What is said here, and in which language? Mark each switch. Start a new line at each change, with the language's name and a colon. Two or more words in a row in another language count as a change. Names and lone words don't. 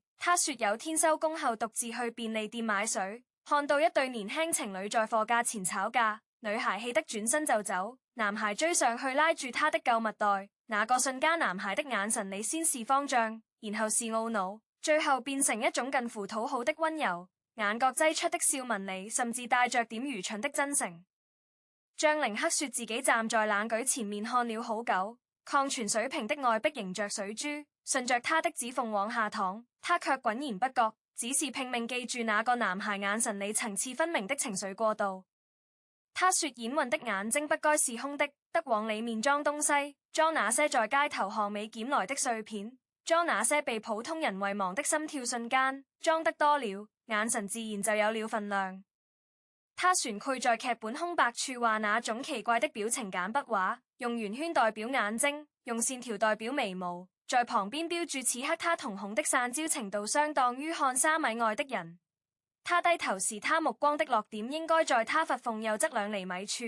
Chinese: 他說有天收工後獨自去便利店買水，看到一對年輕情侶在貨架前吵架，女孩氣得轉身就走，男孩追上去拉住她的購物袋，那個瞬間男孩的眼神裡先是慌張，然後是懊惱，最後變成一種近乎討好的溫柔，眼角擠出的笑紋裡甚至帶着點愚蠢的真誠。張凌克說自己站在冷舉前面看了好久，礦泉水瓶的外壁迎着水珠，順着他的指縫往下淌，他卻渾然不覺，只是拼命記住那個男孩眼神裡層次分明的情緒過渡。他說演員的眼睛不該是空的，得往裡面裝東西，裝那些在街頭巷尾撿來的碎片， 裝那些被普通人遺忘的心跳瞬間，裝得多了，眼神自然就有了分量。他旋潰在劇本空白處畫那種奇怪的表情簡筆畫，用圓圈代表眼睛，用線條代表眉毛，在旁邊標注此刻他瞳孔的散焦程度相當於看3米外的人。他低頭時，他目光的落點應該在他髮縫右側2厘米處。